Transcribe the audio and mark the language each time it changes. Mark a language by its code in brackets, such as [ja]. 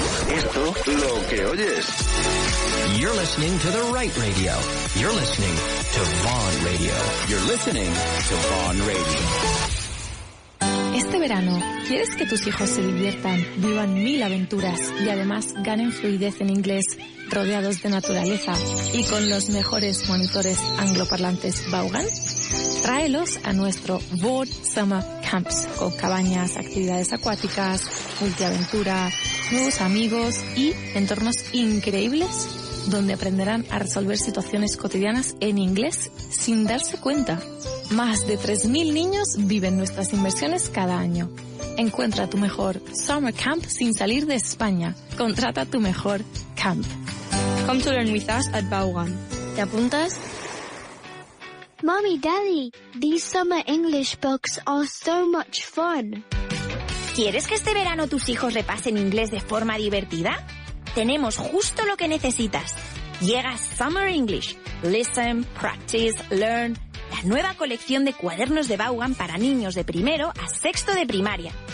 [es] Esto lo que oyes. [en] You're listening to the right radio. You're listening to Vaughan Radio. You're listening to Vaughan Radio. [es] Este verano, ¿quieres que tus hijos se diviertan, vivan 1000 aventuras y además ganen fluidez en inglés, rodeados de naturaleza y con los mejores monitores angloparlantes Vaughan? Tráelos a nuestro Vaughan Summer Camps, con cabañas, actividades acuáticas, multiaventura, nuevos amigos y entornos increíbles donde aprenderán a resolver situaciones cotidianas en inglés sin darse cuenta. Más de 3.000 niños viven nuestras inversiones cada año. Encuentra tu mejor Summer Camp sin salir de España. Contrata tu mejor camp. [en] Come to learn with us at Vaughan. [es] ¿Te apuntas? [en] Mommy, Daddy, these summer English books are so much fun. [es] ¿Quieres que este verano tus hijos repasen inglés de forma divertida? Tenemos justo lo que necesitas. Llega Summer English. [en] Listen, practice, learn. [es] La nueva colección de cuadernos de Vaughan para niños de primero a sexto de primaria.